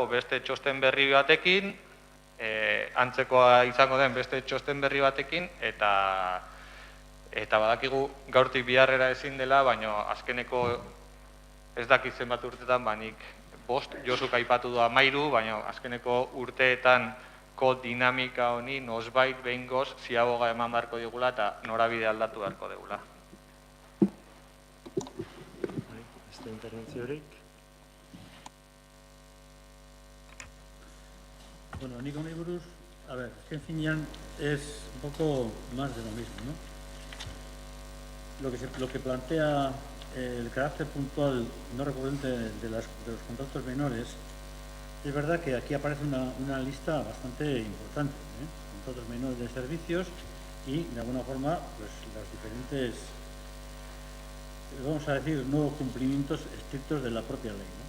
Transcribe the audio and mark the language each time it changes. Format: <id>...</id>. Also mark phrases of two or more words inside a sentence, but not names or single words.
<eu>beste txosten berri batekin, antzekoa izango den beste txosten berri batekin, eta badakigu gaurtik biharrera ezin dela, baina azkeneko ez dakit zenbat urteetan, nik 5, Josuk aipatu du 13, baina azkeneko urteetan dinamika honi nosbait behingoz ziaboga eman beharko digula eta norabide aldatu beharko digula. Beste interbentziorik? Bueno, nik honi buruz,</eu> <es>a ver, en finean es un poco más de lo mismo, ¿no? Lo que plantea el carácter puntual no recurrente de los contratos menores, es verdad que aquí aparece una lista bastante importante, contratos menores de servicios y, de alguna forma, pues las diferentes, vamos a decir, no cumplimientos estrictos de la propia ley, ¿no?</es>